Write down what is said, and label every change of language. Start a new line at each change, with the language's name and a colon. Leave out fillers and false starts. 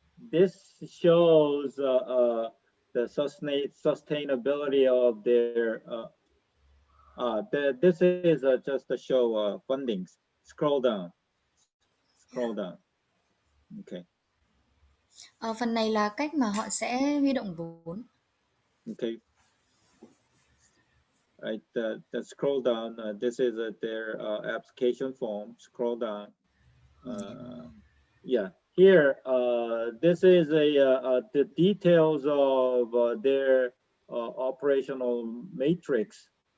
English: This shows the sustainability of their. This is just to show fundings. Scroll down. Scroll down. Okay.
Vietnamese: Phần này là cách mà họ sẽ huy động vốn.
English: Okay. Right. The scroll down. This is their application form. Scroll down. Yeah. Here, this is the details of their operational matrix.